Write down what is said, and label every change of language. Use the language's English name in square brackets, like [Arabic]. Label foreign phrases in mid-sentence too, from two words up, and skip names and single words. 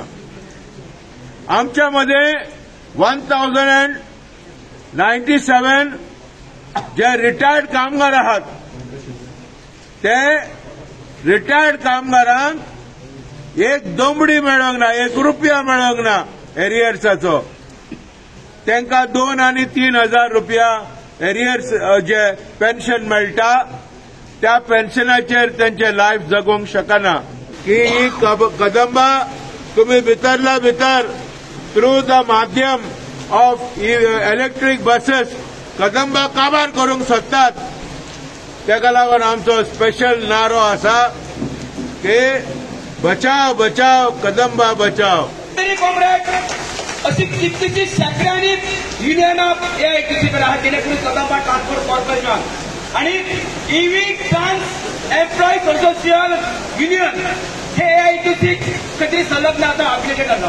[Konkani] आमच्या मध्ये 1097 जे रिटायर्ड कामगार आहात ते रिटायर्ड कामगारांक एक दोंबडी मेळोंक ना, 1 रुपया मेळोंक ना एरियर्साचो। तांकां 2 आनी 3 हजार रुपया एरियर्स जे पेन्शन मेळटा त्या पेन्शनाचेर तांचे लायफ जगोवंक शकना। की ही कदंबा तुम्ही भितरला भितर [English] through the [Konkani] माध्यम [English] of electric buses [Konkani] कदंबा काबार करूंक सोदतात। तेका लागून आमचो स्पेशल नारो आसा की बचाव बचाव कदंबा बचाव। [Marathi] अशी कितकीशी शेकड्यांनी युनियन एआयटीसी आहात जेणेकरून कदंबा ट्रान्सपोर्ट कॉर्पोरेशन आणि ईव्ही ट्रान्स एम्प्लॉईज असोसिएशन युनियन हे एआयटीसी कधी संलग्न आता आपल्याकडे करतात।